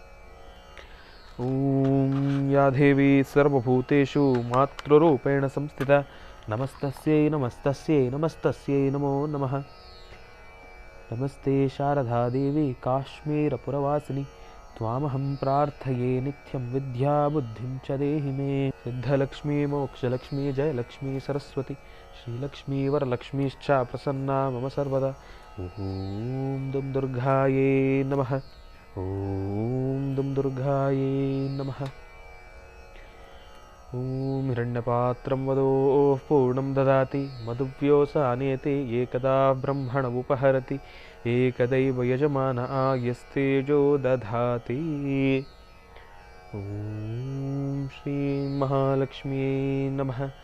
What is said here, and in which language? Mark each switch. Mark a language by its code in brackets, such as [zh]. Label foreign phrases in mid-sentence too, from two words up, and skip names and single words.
[sa] ಓಂ ಯಾ ದೇವಿ ಸರ್ವಭೂತೇಷು ಮಾತೃರೂಪೇಣ ಸಂಸ್ಥಿತ ನಮಸ್ತಸ್ಯೈ ನಮಸ್ತಸ್ಯೈ ನಮಸ್ತಸ್ಯೈ ನಮೋ ನಮಃ. ನಮಸ್ತೆ ಶಾರದಾ ದೇವಿ ಕಾಶ್ಮೀರಪುರವಾಸಿನಿ ತ್ವಾಮಹಂ ಪ್ರಾರ್ಥಯೇ ನಿತ್ಯಂ ವಿದ್ಯಾ ಬುದ್ಧಿಂ ಚ ದೇಹಿ ಮೇ. ಸಿದ್ಧಲಕ್ಷ್ಮೀ ಮೋಕ್ಷಲಕ್ಷ್ಮೀ ಜಯಲಕ್ಷ್ಮೀ ಸರಸ್ವತಿ ಶ್ರೀಲಕ್ಷ್ಮೀ ವರಲಕ್ಷ್ಮೀಶ್ಚ ಪ್ರಸನ್ನಾ ಮಮ ಸರ್ವದಾ. ಓಂ ದುಂ ದುರ್ಗಾಯೇ ನಮಃ. ಓಂ ದುಂ ದುರ್ಗಾಯೇ ನಮಃ. ಓಂ ಹಿರಣ್ಯಪಾತ್ರಂ ವದೋಃ ಪೂರ್ಣಂ ದದಾತಿ ಮಧುವ್ಯೋಸಾನೇತಿ ಏಕದಾ ಬ್ರಹ್ಮಣ ಉಪಹರತಿ ಏಕದೈವ ಯಜಮಾನ ಯಸ್ತೇಜೋ ದಧಾತಿ. ಓಂ ಶ್ರೀ ಮಹಾಲಕ್ಷ್ಮ್ಯೈ ನಮಃ.